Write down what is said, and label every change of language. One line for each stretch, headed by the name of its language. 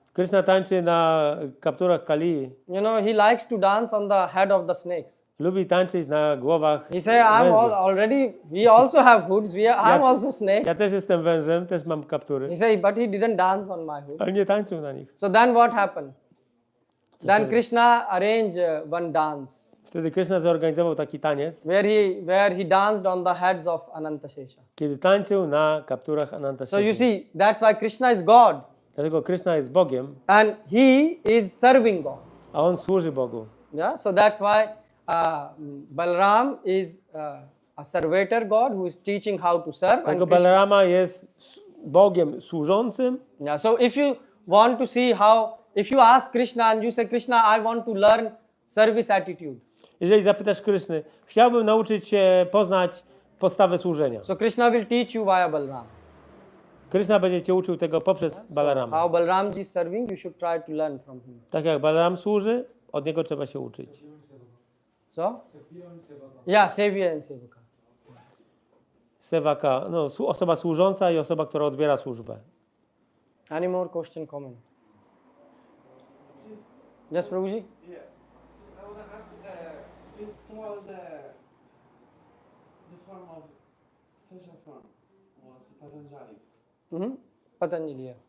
Polish: Krishna tańczy na kapturach Kalii.
English: He likes to dance on the head of the snakes.
Polish: Lubi tańczyć na głowach
English: He said, we also have hoods, I'm also snake.
Polish: Ja też jestem wężem, też mam kaptury,
English: He said, but he didn't dance on my hood.
Polish: ale nie tańczył na nich.
English: So then what happened? Then Krishna arranged one dance.
Polish: Wtedy Krishna zorganizował taki taniec,
English: where he danced on the heads of Anantashesha.
Polish: kiedy tańczył na kapturach
English: So you
Polish: Anantasheshi.
English: see, that's why Krishna is God
Polish: Dlatego Krishna jest Bogiem,
English: and he is serving God.
Polish: a on służy Bogu.
English: Yeah, so that's why Balaram is a servator God who is teaching how to serve.
Polish: Dlatego
English: And Krishna,
Polish: Balarama jest Bogiem służącym.
English: yeah, so if you want to see how, if you ask Krishna and you say, Krishna, I want to learn service attitude.
Polish: Jeżeli zapytasz Kryszny, chciałbym nauczyć się poznać podstawę służenia.
English: So Krishna will teach you via Balaram.
Polish: Kryszna będzie cię uczył tego poprzez Balarama.
English: How Balaramji is serving, you should try to learn from him.
Polish: Tak jak Balaram służy, od niego trzeba się uczyć.
English: So? Yeah, Savior and Sevaka.
Polish: Sevaka, no, osoba służąca i osoba, która odbiera służbę.
English: Any more question, comment? Yes, Prabhuji? Yeah. I want to ask, you told the form of social form was Patanjali. Patanjali, yeah.